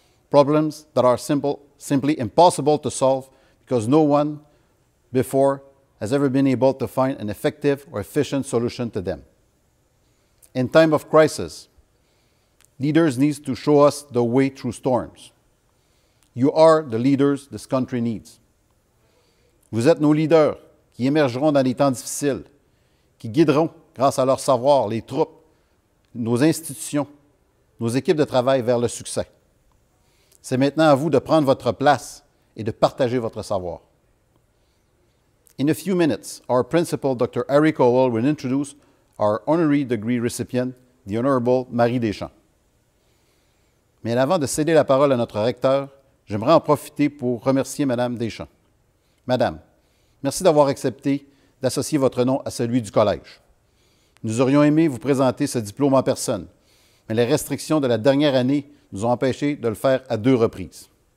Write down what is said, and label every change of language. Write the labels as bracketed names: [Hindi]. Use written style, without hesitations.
[English] Problems that are simply impossible to solve because no one before has ever been able to find an effective or efficient solution to them. In time of crisis, leaders need to show us the way through storms. You are the leaders this country needs. [French] Vous êtes nos leaders qui émergeront dans les temps difficiles, qui guideront, grâce à leur savoir, les troupes, nos institutions, nos équipes de travail vers le succès. C'est maintenant à vous de prendre votre place et de partager votre savoir. [English] In a few minutes, our principal, Dr. Harry Cowell, will introduce our honorary degree recipient, the Honorable Marie Deschamps. [French] Mais avant de céder la parole à notre recteur, j'aimerais en profiter pour remercier Mme Deschamps. Madame, merci d'avoir accepté d'associer votre nom à celui du Collège. Nous aurions aimé vous présenter ce diplôme en personne, mais les restrictions de la dernière année nous ont empêchés de le faire à 2 reprises.